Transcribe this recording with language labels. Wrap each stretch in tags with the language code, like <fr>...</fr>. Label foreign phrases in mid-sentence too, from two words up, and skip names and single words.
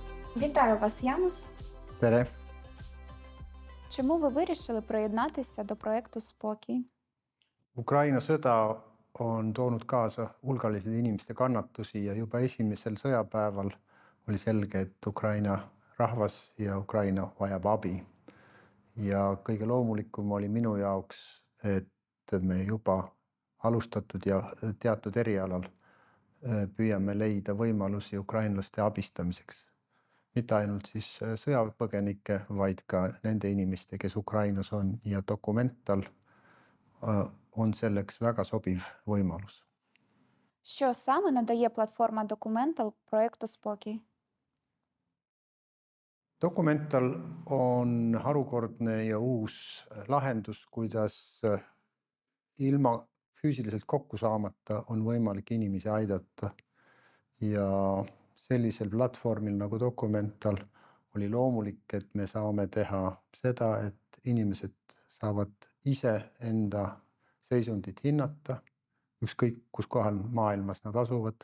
<uk>Вітаю вас, Янус.</uk> <et>Tere!</et> <uk>Чому ви вирішили приєднатися до проєкту «Спокій»?</uk> <et>Ukraina sõda on toonud kaasa hulgaliselt inimeste kannatusi ja juba esimesel sõjapäeval oli selge, et Ukraina rahvas ja Ukraina vajab abi. Ja kõige loomulikum oli minu jaoks, et me juba alustatud ja teatud erialal püüame leida võimalusi ukrainlaste abistamiseks. Mitte ainult siis sõjapõgenike, vaid ka nende inimeste, kes Ukrainas on, ja Documental on selleks väga sobiv võimalus.</et> <uk>Що саме надає платформа Documental проєкту «Спокій»?</uk> <et>Documental on harukordne ja uus lahendus, kuidas ilma füüsiliselt kokku saamata on võimalik inimesi aidata. Ja sellisel platvormil nagu Documental oli loomulik, et me saame teha seda, et inimesed saavad ise enda seisundit hinnata, ükskõik kus kohal maailmas nad asuvad.</et>